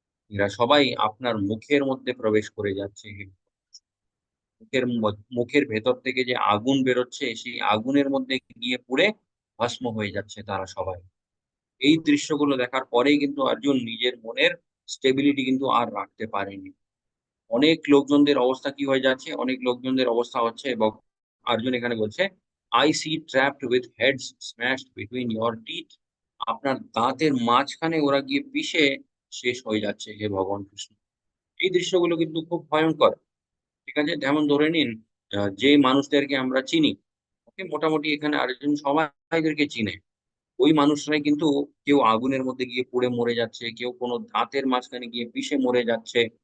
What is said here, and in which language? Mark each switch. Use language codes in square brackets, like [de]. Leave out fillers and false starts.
[bn] এরা সবাই আপনার মুখের মধ্যে প্রবেশ করে যাচ্ছে। মুখের ভেতর থেকে যে আগুন বেরোচ্ছে, সেই আগুনের মধ্যে গিয়ে পুড়ে ভস্ম হয়ে যাচ্ছে তারা সবাই। এই দৃশ্যগুলো দেখার পরেই কিন্তু অর্জুন নিজের মনের স্টেবিলিটি কিন্তু আর রাখতে পারেনি। অনেক লোকজনদের অবস্থা কি হয়ে যাচ্ছে? অনেক লোকজনদের অবস্থা হচ্ছে, এবং অর্জুন এখানে বলছে, [en] "I see trapped with heads smashed between your teeth." [bn] আপনার দাঁতের মাঝখানে ওরা গিয়ে পিষে শেষ হয়ে যাচ্ছে, হে ভগবান কৃষ্ণ। এই দৃশ্যগুলো কিন্তু খুব ভয়ংকর। ঠিক আছে? যেমন ধরে নিন, যে মানুষদেরকে আমরা চিনি, ওকে মোটামুটি এখানে আরেকজন সবাইদেরকে চিনে। ওই মানুষরাই কিন্তু কেউ আগুনের মধ্যে গিয়ে পুড়ে মরে যাচ্ছে, কেউ কোনো দাঁতের মাঝখানে গিয়ে পিষে মরে যাচ্ছে।